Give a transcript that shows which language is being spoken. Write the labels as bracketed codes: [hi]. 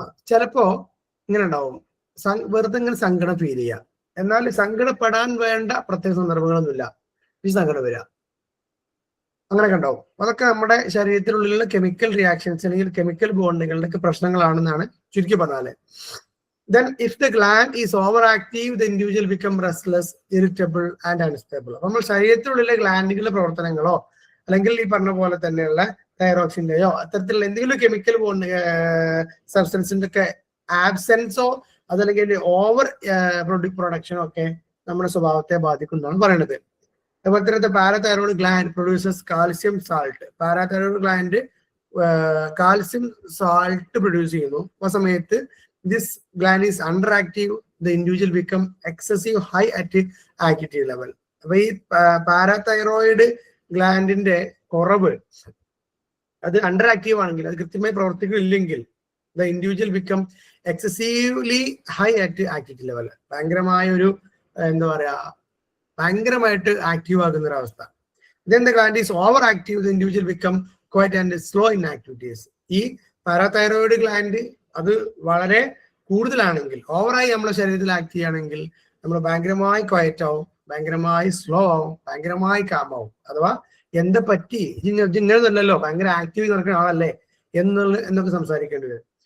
[ml] ചിലപ്പോ ഇങ്ങനെ ഉണ്ടാവും, വെറുതെ ഇങ്ങനെ സങ്കടം ഫീൽ ചെയ്യുക. എന്നാൽ സങ്കടപ്പെടാൻ വേണ്ട പ്രത്യേക സന്ദർഭങ്ങളൊന്നുമില്ല, ഈ സങ്കടം വരിക, അങ്ങനെയൊക്കെ ഉണ്ടാവും. അതൊക്കെ നമ്മുടെ ശരീരത്തിനുള്ളിലുള്ള കെമിക്കൽ റിയാക്ഷൻസ് അല്ലെങ്കിൽ കെമിക്കൽ ബോണ്ടുകളുടെ ഒക്കെ പ്രശ്നങ്ങളാണെന്നാണ് ചുരുക്കി പറഞ്ഞാല്. [en] Then if the gland is overactive, the individual become restless, irritable and unstable. [ml] നമ്മൾ ശരീരത്തിനുള്ളിലെ ഗ്ലാൻഡുകളുടെ പ്രവർത്തനങ്ങളോ അല്ലെങ്കിൽ ഈ പറഞ്ഞ പോലെ തന്നെയുള്ള തൈറോക്സിന്റെയോ അത്തരത്തിലുള്ള എന്തെങ്കിലും കെമിക്കൽ ബോണ്ട് സബ്സ്റ്റൻസിന്റെ ഒക്കെ ആബ്സെൻസോ അതല്ലെങ്കിൽ ഓവർ പ്രൊഡക്ഷനോ ഒക്കെ നമ്മുടെ സ്വഭാവത്തെ ബാധിക്കുന്നതാണ് പറയുന്നത്. അതുപോലെ തന്നെ [en] Parathyroid gland produces calcium salt. [ml] Parathyroid gland calcium salt produce ചെയ്യുന്നു. ആ സമയത്ത് [en] this gland is underactive, the individual become excessive high at activity level. [ml] അപ്പൊ ഈ പാരാതൈറോയിഡ് ഗ്ലാൻഡിന്റെ കുറവ്, അത് അണ്ടർ ആക്റ്റീവ് ആണെങ്കിൽ, അത് കൃത്യമായി പ്രവർത്തിക്കില്ലെങ്കിൽ [en] The individual become excessively high at activity level. [ml] ഭയങ്കരമായ ഒരു എന്താ പറയാ, ഭയങ്കരമായിട്ട് ആക്റ്റീവ് ആകുന്ന ഒരു അവസ്ഥ. [en] then the gland is overactive, the individual become quiet and slow in activities. [ml] ഈ പാരാതൈറോയിഡ് ഗ്ലാൻഡ് അത് വളരെ കൂടുതലാണെങ്കിൽ, ഓവറായി നമ്മുടെ ശരീരത്തിൽ ആക്ട് ചെയ്യുകയാണെങ്കിൽ നമ്മൾ ഭയങ്കരമായി ക്വയറ്റ് ആവും, ഭയങ്കരമായി സ്ലോ ആവും, ഭയങ്കരമായി കാമാവും. അഥവാ എന്താ പറ്റി, ഇങ്ങനെയൊന്നുമല്ലല്ലോ, ഭയങ്കര ആക്റ്റീവ് നടക്കുന്ന ആളല്ലേ എന്നൊക്കെ സംസാരിക്കേണ്ടി വരും.